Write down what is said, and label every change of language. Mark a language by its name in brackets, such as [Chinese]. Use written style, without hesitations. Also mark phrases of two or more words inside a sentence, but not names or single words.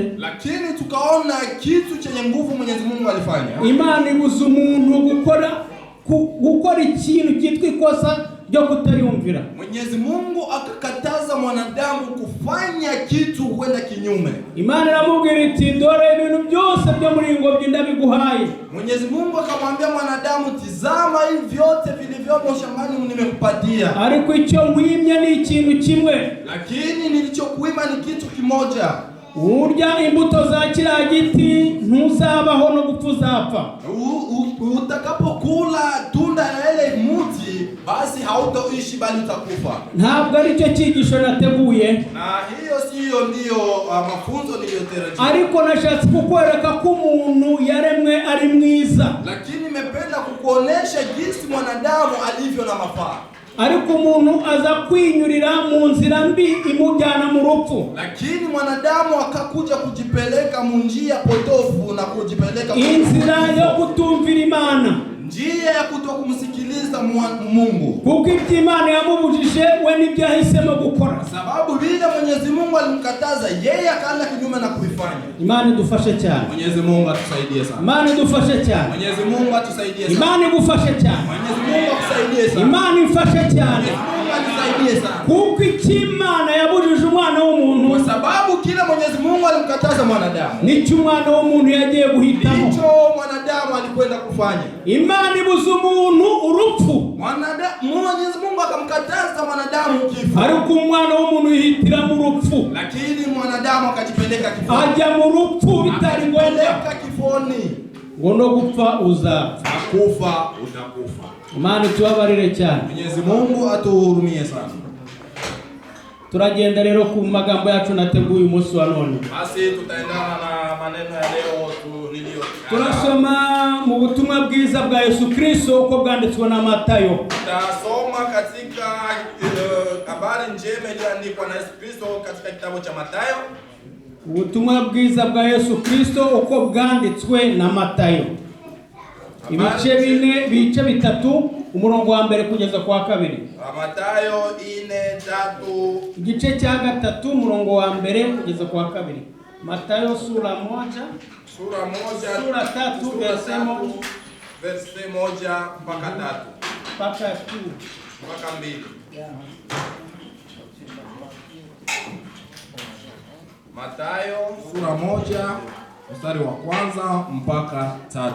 [Swahili] Lakini tukaona kitu chenye nguvu Mwenyezi Mungu alifanya. [Kinyarwanda] Imana ibuza umuntu gukora ikintu cyitwa ikosa ryo kutayumvira. [Swahili] Mwenyezi Mungu akakataza mwanadamu kufanya kitu kwenda kinyume. [Kinyarwanda] Imana iramubwira iti dore ibintu byose byo muri ingobyi ndabiguhaye. [Swahili] Mwenyezi Mungu akamwambia mwanadamu, tizama hivi vyote vilivyomo shambani nimekupatia. [Kinyarwanda] Ariko icyo nkwimye ni ikintu kimwe. [Swahili] Lakini nilichokuima ni kitu kimoja. [Kinyarwanda] Urya imbuto za kiriya giti ntuzabaho no gupfa uzapfa. [Swahili] Utakapokula tunda la ile mti basi hautoishi bali utakufa. [Kinyarwanda] Ntabwo ari cyo cyigisho nateguye. [Swahili] Na hiyo ndio mafunzo niliyotarajia. [Kinyarwanda] Ariko nashatse kukwereka ko umuntu yaremwe ari mwiza. [Swahili] Lakini nimependa kukuonesha jinsi mwanadamu alivyo na mafaa. [Kinyarwanda] ariko umuntu aza kwinyurira mu nzira mbi imujyana mu rupfu. [Swahili] Lakini mwanadamu akakuja kujipeleka mu njia potofu na kujipeleka [Kinyarwanda] inzira yo kutumvira Imana, [Swahili] njia ya kutokumsikiliza Mungu. [Kinyarwanda] Kuko Imana yamubujije we nibyo yahisemo gukora. [Swahili] Sababu vile Mwenyezi Mungu alimkataza, yeye akaenda kinyume na kuifanya. [Kinyarwanda] Imana idufashe cyane. [Swahili] Mwenyezi Mungu atusaidie sana. [Kinyarwanda] Imana idufashe cyane. [Swahili] Mwenyezi Mungu atusaidie sana. [Kinyarwanda] Imana igufashe cyane. [Swahili] Mwenyezi Mungu akusaidie sana. [Kinyarwanda] Imana ifashe cyane. [Swahili] Mwenyezi Mungu atusaidie sana. [Kinyarwanda] Kuko Imana yabujije umwana w'umuntu. [Swahili] Kwa sababu kila Mwenyezi Mungu alimkataza mwanadamu, [Kinyarwanda] nicyo umwana w'umuntu yagiye guhitamo. [Swahili] Nicho mwanadamu alikwenda kufanya. [Kinyarwanda] Imana ibuza umuntu urupfu. [Swahili] Mwenyezi Mungu akamkataza mwanadamu kifo. [Kinyarwanda] Ariko umwana w'umuntu yihitira mu rupfu. [Swahili] Lakini mwanadamu akajipeleka kifoni. [Kinyarwanda] Ajya mu rupfu bitari ngombwa [Swahili] kifoni. [Kinyarwanda] Ngo no gupfa uzapfa. [Swahili] Akufa utakufa. [Kinyarwanda] Imana tubabarire cyane. [Swahili] Mwenyezi Mungu atuhurumie sana. [Kinyarwanda] Turagenda rero ku magambo yacu nateguye umunsi wa none. [Swahili] Basi tutaendana na maneno ya leo niliyo. [Kinyarwanda] Turasoma mu butumwa bwiza bwa Yesu Kristo uko bwanditswe na Matayo. [Swahili] Tutasoma katika habari njema iliyoandikwa na Yesu Kristo katika kitabu cha Matayo. [Kinyarwanda] Ubutumwa bwiza bwa Yesu Kristo uko bwanditswe na Matayo. Ibice bitatu, umurongo wa mbere kugeza kwa kabiri. Matayo 4:3. Igice cya gatatu, umurongo wa mbere kugeza kwa kabiri. [Swahili] Matayo sura 1, sura 3 verse 1 mpaka 3. Mpaka 2. Mpaka 2. Matayo sura 1 mstari wa kwanza mpaka 3.